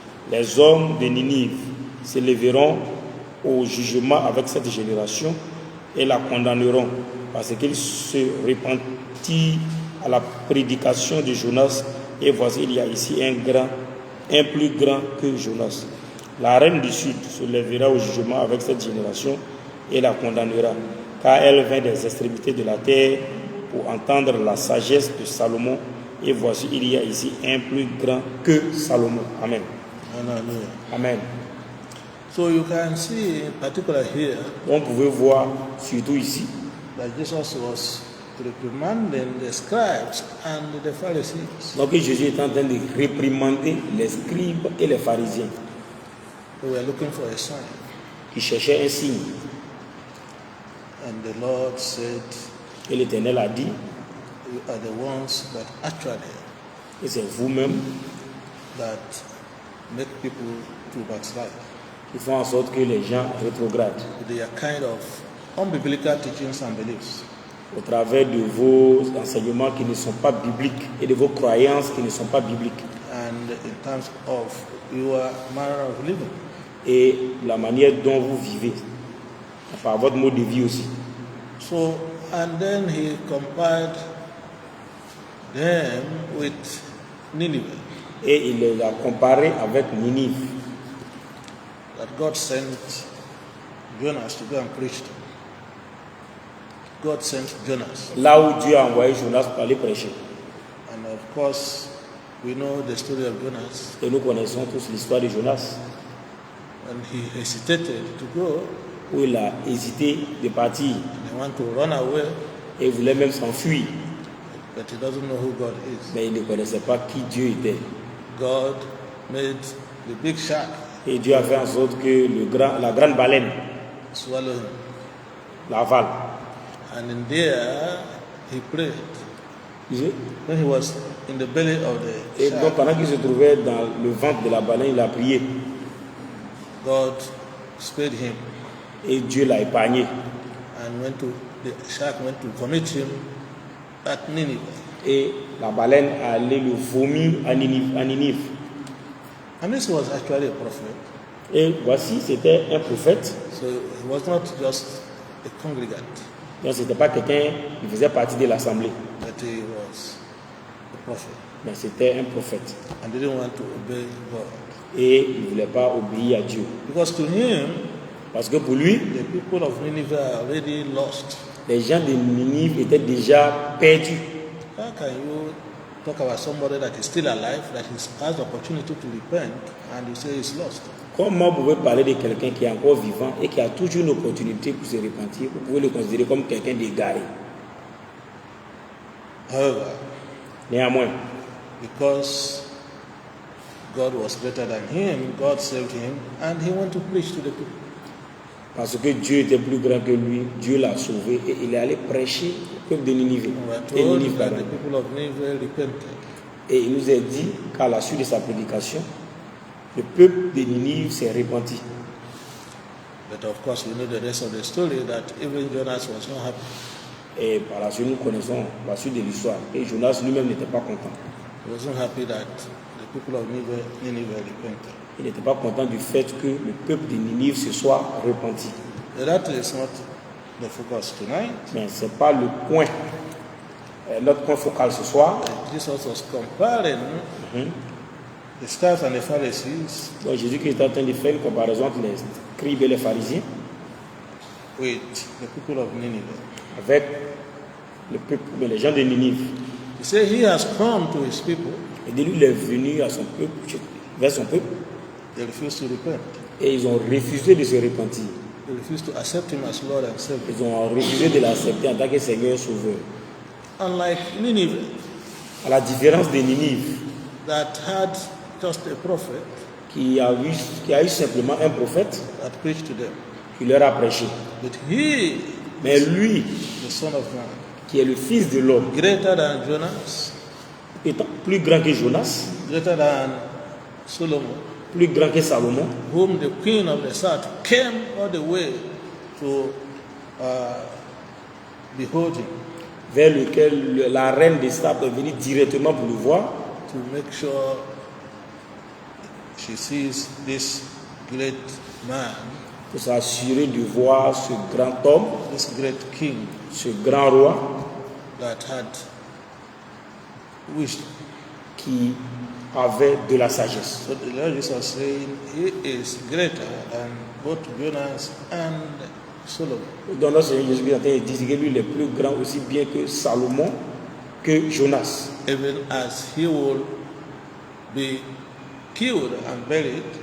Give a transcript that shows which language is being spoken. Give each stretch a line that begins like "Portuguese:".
French: Les hommes de Ninive se lèveront au jugement avec cette génération et la condamneront, parce qu'ils se repentirent à la prédication de Jonas, et voici il y a ici un plus grand que Jonas. La reine du Sud se lèvera au jugement avec cette génération et la condamnera, car elle vient des extrémités de la terre pour entendre la sagesse de Salomon, et voici il y a ici un plus grand que Salomon. Amen. Hallelujah. Amen.
English: So you can see, in particular here,
French: On pouvait voir, surtout ici,
English: that Jesus was reprimanding the scribes and the Pharisees.
French: donc Jésus est en train de réprimander les scribes et les pharisiens
English: They were looking for a sign.
French: qui cherchaient un signe.
English: And the Lord said,
French: Et l'Éternel a dit,
English: you are the ones that actually
French: et c'est vous-même
English: that make people to backslide
French: qui font en sorte que les gens rétrogradent
English: with their kind of unbiblical teachings and beliefs.
French: au travers de vos enseignements qui ne sont pas bibliques et de vos croyances qui ne sont pas bibliques.
English: and in terms of your manner of living.
French: et la manière dont vous vivez, par votre mode de vie aussi.
English: So, and then he compared them with Nineveh,
French: Et il les a comparés avec Ninive,
English: that God sent Jonas to go and preach to. God sent Jonas.
French: là où Dieu a envoyé Jonas pour aller prêcher.
English: And of course, we know the story of Jonas.
French: Et nous connaissons tous l'histoire de Jonas,
English: When he hesitated to go,
French: où il a hésité de partir
English: and he wanted to run away,
French: et voulait même s'enfuir,
English: but he doesn't know who God is.
French: mais il ne connaissait pas qui Dieu était.
English: God made the big shark
French: Et Dieu a fait en sorte que la grande baleine
English: swallow him.
French: l'avale.
English: And in there, he prayed.
French: Et
English: When he was in the belly of the
French: donc
English: shark,
French: pendant qu'il se trouvait dans le ventre de la baleine, il a prié
English: God spared him
French: et Dieu l'a épargné.
English: and the shark went to commit him at Nineveh.
French: Et la baleine a allé le vomir à Ninive.
English: And this was actually a prophet.
French: Et voici, c'était un prophète.
English: So he was not just a congregant,
French: Donc, ce n'était pas quelqu'un qui faisait partie de l'assemblée,
English: but he was a prophet.
French: mais c'était un prophète.
English: And didn't want to obey God.
French: Et il ne voulait pas obéir à Dieu.
English: Because to him,
French: Parce que pour lui,
English: the people of Nineveh are already lost.
French: les gens de Ninive étaient déjà perdus.
English: How can you talk about somebody that is still alive, that has the opportunity to repent, and you say he's lost?
French: Comment vous pouvez parler de quelqu'un qui est encore vivant et qui a toujours une opportunité pour se repentir? Vous pouvez le considérer comme quelqu'un d'égaré.
English: However,
French: Néanmoins,
English: because God was greater than him, God saved him, and he went to preach to the people.
French: parce que Dieu était plus grand que lui, Dieu l'a sauvé et il est allé prêcher au peuple de Ninive.
English: We are
French: Et,
English: told
French: Ninive,
English: that
French: pardon.
English: the people of Nineveh repented.
French: Et il nous a dit qu'à la suite de sa prédication, le peuple de Ninive s'est repenti.
English: But of course, we know the rest of the story, that even Jonas was not happy.
French: Et par la suite, nous connaissons la suite de l'histoire. Et Jonas lui-même n'était pas content.
English: He wasn't happy that the people of Nineveh repented.
French: Il n'était pas content du fait que le peuple de Ninive se soit repenti.
English: But that is not the focus tonight.
French: Mais ce n'est pas le point, notre point focal ce soir.
English: Jesus was comparing the scribes and the Pharisees
French: Donc Jésus-Christ est en train de faire une comparaison entre les scribes et les pharisiens
English: with the people of Nineveh.
French: avec le peuple, mais les gens de Ninive.
English: He said he has come to his people,
French: Et de lui, il est venu à son peuple, vers son peuple,
English: they refused to repent.
French: et ils ont refusé de se repentir.
English: They refused to accept him as Lord and Savior.
French: Ils ont refusé de l'accepter en tant que Seigneur Sauveur.
English: Unlike Nineveh,
French: À la différence de Ninive,
English: that had just a prophet
French: qui a eu simplement un prophète
English: that preached to them.
French: qui leur a prêché.
English: But he,
French: Mais lui,
English: the Son of Man,
French: qui est le Fils de l'homme,
English: greater than Jonas,
French: étant plus grand que Jonas,
English: greater than Solomon,
French: plus grand que Salomon,
English: whom the queen of the south came all the way to behold him,
French: vers lequel la reine des sables est venue directement pour le voir,
English: to make sure she sees this great man,
French: pour s'assurer de voir ce grand homme,
English: this great king
French: ce grand roi
English: that had wisdom.
French: qui avait de la sagesse.
English: So the Lord Jesus was saying he is greater than both Jonas and Solomon.
French: Donc notre Seigneur Jésus-Christ dit que lui il est plus grand aussi bien que Salomon, que Jonas.
English: Even as he will be killed and buried,